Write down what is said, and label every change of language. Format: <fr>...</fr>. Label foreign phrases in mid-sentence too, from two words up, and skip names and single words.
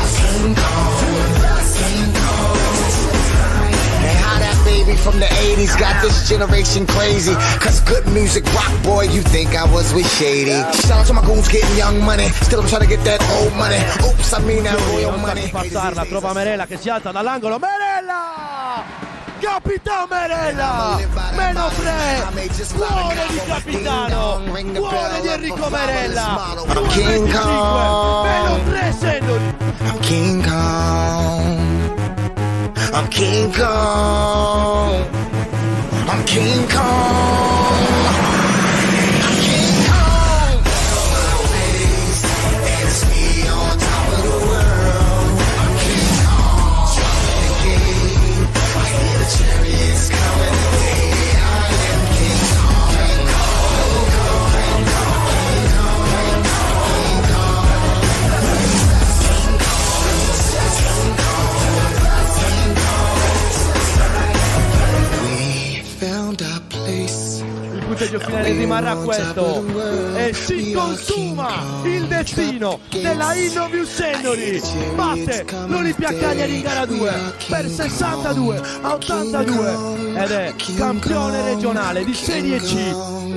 <en>From the 80s, got this generation crazy. Cause good music rock, boy, you think I was with Shady. Shout out to my goons getting young money. Still I'm trying to get that old money. Oops, I mean that royal</en> <it>Non sa</it> <en>money.</en> <it>chi passarla, trova Merella che si alza dall'angolo. Merella! Capitano Merella! Meno 3! Cuore di capitano! Cuore di Enrico Merella!</it> <en>I'm King Kong.</en> <it>Meno 3 Sennori!</it> <en>I'm King Kong. I'm King Kong. I'm King Kong. I'm King Kong. It's me on top of the world. I'm King Kong. Jumping the game. I hear the chariots coming today. I am King Kong. King Kong. King Kong. King Kong. King Kong. King Kong. We found our place.</en> <it>Il punteggio finale rimarrà questo e si consuma il destino della Innovius Sennori. Batte l'Olimpia Cagliari in gara 2 per 62-82 ed è campione regionale di Serie C.</it>